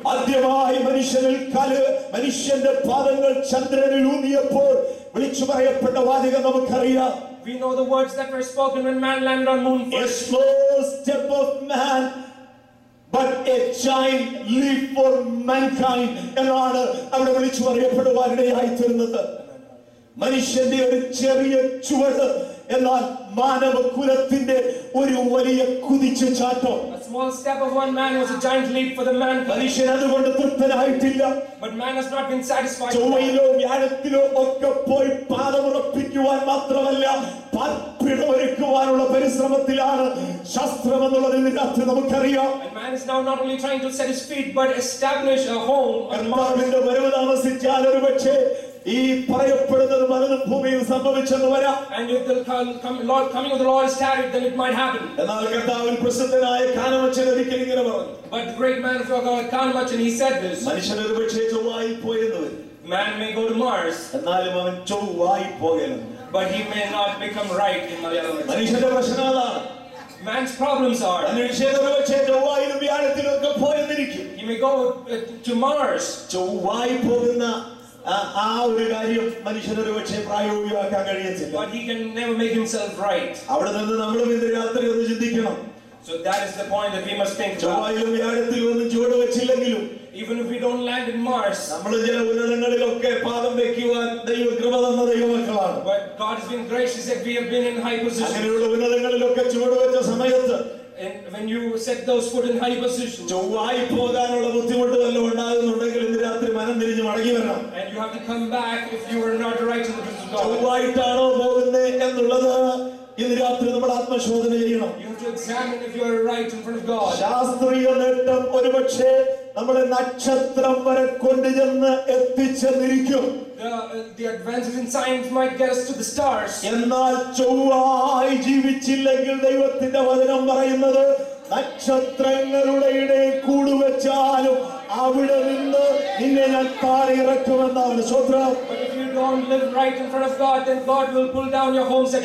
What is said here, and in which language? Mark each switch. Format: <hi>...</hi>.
<ml>ആദ്യമായി മനുഷ്യന്റെ പാദങ്ങൾ ചന്ദ്രനിൽ ഊന്നിയപ്പോൾ വിളിച്ചു പറയപ്പെട്ട വാചകം നമുക്കറിയാം.</ml> <en>We know the words that were spoken when man landed on moon A first. slow step of man, but a giant leap for mankind</en> <ml>എന്നാണ് അവിടെ വിളിച്ചു പറയപ്പെടുവാനിടയായി തീർന്നത്. മനുഷ്യന്റെ ഒരു ചെറിയ ചുവട്, എന്നാൽ മാനവകുലത്തിന്റെ ഒരു വലിയ കുതിച്ചുചാട്ടം.</ml> <en>A small step of one man was a giant leap for the mankind.</en> <ml>മനുഷ്യൻ അതുകൊണ്ട് തൃപ്തനായിട്ടില്ല.</ml> <en>But man has not been satisfied.</en> <ml>ചൊവ്വയിലോ വ്യാഴത്തിലോ ഒക്കെ പോയി പാദമുറപ്പിക്കുവാൻ മാത്രമല്ല, പാർപ്പിടമൊരുക്കുവാനുള്ള പരിശ്രമത്തിലാണ് ശാസ്ത്രം എന്നുള്ളത് ഇന്ന് രാത്രി നമുക്കറിയാം.</ml> <en>And man is now not only trying to set his feet but establish a home on Mars.</en> <ml>കർത്താവിന്റെ വരവ് താമസിച്ചാൽ ഒരുപക്ഷേ ഈ പറയപ്പെടുന്നത് പലതും ഭൂമിയിൽ സംഭവിച്ചെന്ന് വരാം.</ml> <en>And if the coming of the Lord is tarried, then it might happen.</en> <ml>എന്നാൽ കർത്താവിൽ പ്രസിദ്ധനായ കാനമച്ചൻ ഒരിക്കൽ ഇങ്ങനെ പറഞ്ഞു.</ml> <en>But the great man of God, Kanamachan, he said this:</en> <ml>മനുഷ്യൻ ഒരുപക്ഷേ ചൊവ്വായിൽ പോയെന്ന് വരും,</ml> <en>man may go to Mars,</en> <ml>എന്നാലും അവൻ ചൊവ്വായി പോകരുത്.</ml> <en>but he may not become right in Malayalam.</en> <ml>മനുഷ്യന്റെ പ്രശ്നം അതാണ്.</ml> <en>Man's problems are</en> <ml>മനുഷ്യൻ ഒരുപക്ഷേ ചൊവ്വായിലും വ്യാഴത്തിലും ഒക്കെ പോയെന്നിരിക്കും.</ml> <en>he may go to Mars,</en> <ml>ചൊവ്വായി പോകുന്ന ആ ഒരു കാര്യം മനുഷ്യനൊരു പക്ഷേ പ്രായോഗികമാക്കാൻ കഴിയത്തില്ല.</ml> <en>but he can never make himself right.</en> <ml>അവിടെ നിന്ന് നമ്മളും ഇന്ന് രാത്രി ഒന്ന് ചിന്തിക്കണം.</ml> <en>So that is the point that we must think about.</en> <ml>ചൊവ്വായിലും വ്യാഴത്തിലും ഒന്നും ചുവട് വെച്ചില്ലെങ്കിലും</ml> <en>Even if we don't land in Mars,</en> <ml>നമ്മൾ ചില ഉന്നതങ്ങളിലൊക്കെ പാദം വെക്കുവാൻ ദൈവകൃപ തന്ന ദൈവമക്കളാണ്.</ml> <en>but God has been gracious that we have been in high position.</en> <ml>അങ്ങനെയുള്ള ഉന്നതങ്ങളിലൊക്കെ ചുവട് വെച്ച സമയത്ത്</ml> <en>And when you set those foot in high position,</en> <ml>ചൊവ്വായി പോകാനുള്ള ബുദ്ധിമുട്ട് വല്ലതും ഉണ്ടാകുന്നുണ്ടെങ്കിൽ ഇന്ന് രാത്രി മനം തിരിഞ്ഞ് മടങ്ങി വരണം.</ml> <en>and you have to come back if you are not right in the presence of God.</en> <ml>ചൊവ്വായിട്ടാണോ പോകുന്നത് എന്നുള്ളത് ഇന്ന് രാത്രി നമ്മൾ ആത്മശോധന ചെയ്യണം.</ml> <en>You have to examine if you are right in front of God.</en> <ml>ശാസ്ത്രീയ നേട്ടം ഒരുപക്ഷേ നമ്മളെ നക്ഷത്രം വരെ കൊണ്ടുചെന്ന് എത്തിച്ചെന്നിരിക്കും.</ml> <en>The advances in science might get us to the stars.</en> <ml>എന്നാൽ ചൊവ്വായി ജീവിച്ചില്ലെങ്കിൽ ദൈവത്തിന്റെ വചനം പറയുന്നത് നക്ഷത്രങ്ങളുടെ ഇടയിൽ കൂടുവെച്ചാലും അവിടെ നിന്ന് നിന്നെ ഞാൻ താഴെ ഇറക്കുമെന്നാണ്. സ്വത്രം.</ml> <en>But if you don't live right in front of God, then God will pull down your home set.</en>